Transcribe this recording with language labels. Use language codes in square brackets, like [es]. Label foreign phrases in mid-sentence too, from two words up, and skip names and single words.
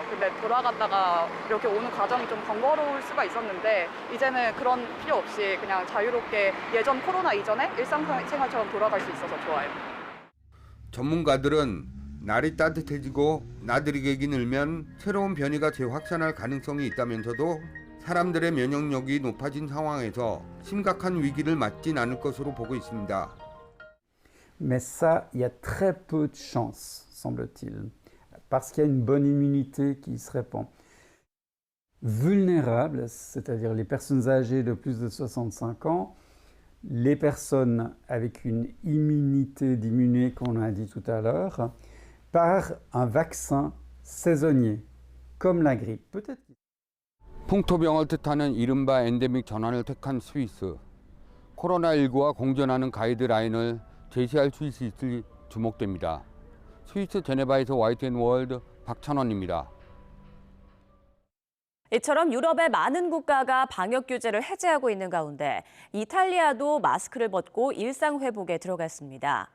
[ko] 근데 돌아갔다가 이렇게 오는 과정이 좀 번거로울 수가 있었는데 이제는 그런 필요 없이 그냥 자유롭게 예전 코로나 이전에 일상생활처럼 돌아갈 수 있어서 좋아요. 전문가들은 날이 따뜻해지고 나들이객이 늘면 새로운 변이가 재확산할 가능성이 있다면서도 사람들의 면역력이 높아진 상황에서 심각한 위기를 맞진 않을 것으로 보고 있습니다. [fr] Mais ça, il y a très peu de chance, semble-t-il, parce qu'il y a une bonne immunité qui se répand. Vulnérables, c'est-à-dire les personnes âgées de plus de 65 ans, les personnes avec une immunité diminuée, qu'on a dit tout à l'heure, par un vaccin saisonnier, comme la grippe. Peut-être. [ko] 풍토병을 뜻하는 이른바 엔데믹 전환을 택한 스위스. 코로나19와 공존하는 가이드라인을 제시할 수 있을지 주목됩니다. 스위스 제네바에서 YTN 월드 박찬원입니다. 이처럼 유럽의 많은 국가가 방역 규제를 해제하고 있는 가운데 이탈리아도 마스크를 벗고 일상 회복에 들어갔습니다.